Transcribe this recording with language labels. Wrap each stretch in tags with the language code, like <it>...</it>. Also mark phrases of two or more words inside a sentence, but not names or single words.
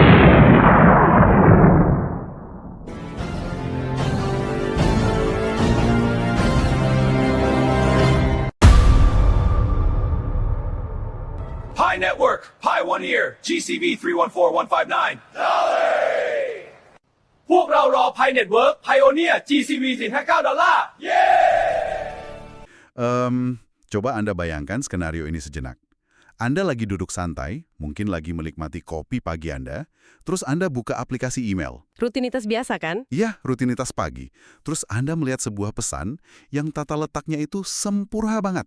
<en>Pi Network, Pi 1 Year, GCV 314159.</en> <th>พวกเรารอ Pi Network Pioneer GCV 459</th> <id>Coba Anda bayangkan skenario ini sejenak. Anda lagi duduk santai, mungkin lagi menikmati kopi pagi Anda, terus Anda buka aplikasi email. Rutinitas biasa kan? Iya, rutinitas pagi. Terus Anda melihat sebuah pesan yang tata letaknya itu sempurna banget.</id>